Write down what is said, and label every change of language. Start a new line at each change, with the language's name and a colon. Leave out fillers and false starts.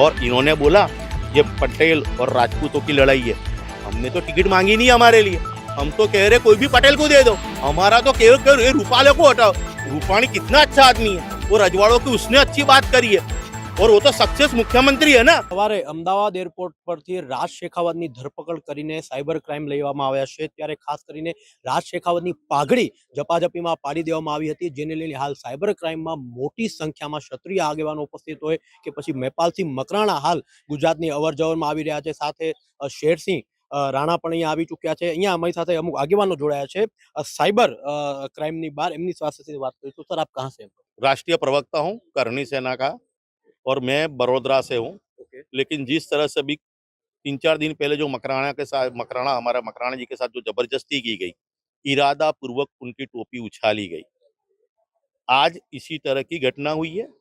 Hindi: और इन्होंने बोला ये पटेल और राजपूतों की लड़ाई है। हमने तो टिकट मांगी नहीं हमारे लिए, हम तो कह रहे कोई भी पटेल को दे दो, हमारा तो कह रहे रूपाले को हटाओ। रूपाणी कितना अच्छा आदमी है, वो रजवाड़ों की उसने अच्छी बात करी है और वो तो सक्सेस मुख्यमंत्री है ना।
Gujarati: સવારે અમદાવાદ એરપોર્ટ પરથી રાજ શેખાવતની ધરપકડ કરીને સાયબર ક્રાઇમ લેવામાં આવ્યા છે ત્યારે ખાસ કરીને રાજ શેખાવતની પાઘડી ઝપાઝપીમાં પાડી દેવામાં આવી હતી જેને લઈને હાલ સાયબર ક્રાઇમમાં મોટી સંખ્યામાં ક્ષત્રિય આગેવાનો ઉપસ્થિત હોય કે પછી મેપાલથી મકરાણા હાલ ગુજરાતની અવરજવરમાં આવી રહ્યા છે સાથે શેરસિંહ રાણા પણ અહીંયા આવી ચૂક્યા છે અહીંયા અમારી સાથે અમુક આગેવાનો જોડાયા છે સાયબર ક્રાઇમની બાર એમની સાથે વાત કરીશું સર
Hindi: આપ કહા से राष्ट्रीय प्रवक्ता हूँ करनी सेना का और मैं बड़ोदरा से हूँ। ओके लेकिन जिस तरह से अभी 3-4 दिन पहले जो मकराना के साथ हमारा मकराना जी के साथ जो जबरदस्ती की गई, इरादा पूर्वक उनकी टोपी उछाली गई, आज इसी तरह की घटना हुई है।